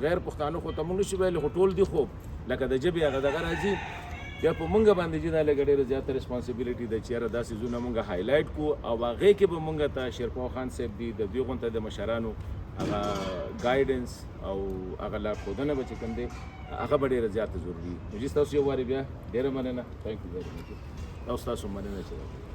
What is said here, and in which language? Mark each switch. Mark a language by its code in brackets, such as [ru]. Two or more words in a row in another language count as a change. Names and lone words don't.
[ps] غیر پښتانه خو ته مونږ نشو ویلی خو ټول دي، خو لکه د ژبې هغه دغه راځي بیا په مونږ باندې چې دا لږ ډېره زیاته ریسپانسیبیلیټي ده چې یاره دا څیزونه مونږ هایلایټ کړو او هغې کې به مونږ ته شیرپاو خان صاحب دي د دوی غونته د مشرانو هغه ګایډنس او هغه لارښودنه به چې کوم دی هغه به ډېره زیاته ضروري وي. نو جي ستاسو یو وارې بیا ډېره مننه. [en] Thank you very much. [ps] او ستاسو مننه چې